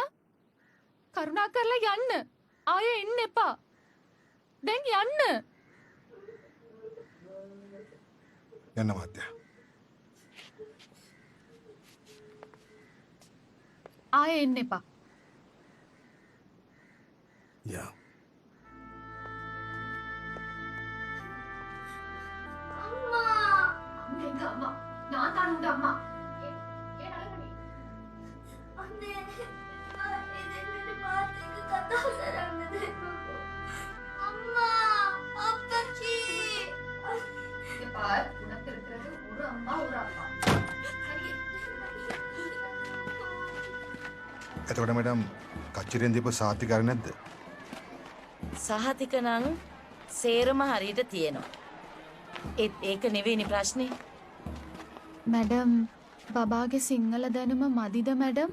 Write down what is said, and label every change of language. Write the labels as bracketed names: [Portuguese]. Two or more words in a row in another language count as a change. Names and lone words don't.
[Sinhala] කරුණා කරලා යන්න. ආයෙ එන්න එපා. දැන් යන්න. යන්න මාත්‍යා. ආයෙ එන්න එපා. යා. [Tamil] அம்மா எங்க அம்மா? நான் தான் உங்க அம்மா. [Sinhala] අනේ ඉතින් පාටික කතා කරන්න දෙන්නකෝ. [Tamil] அம்மா அப்பச்சி இங்க பார் உனக்கு இருக்கிறது ஒரு அம்மா ஒரு அப்பா. [Sinhala] එතකොට මඩම් කච්චිරෙන් දීපු සාතික අර නැද්ද? සහතික නම් සේරම හරියට තියෙනවා. ඒක නෙවෙයිනි ප්‍රශ්නේ. මැඩම් බබාගේ සිංහල දැනුම මදිද මැඩම්?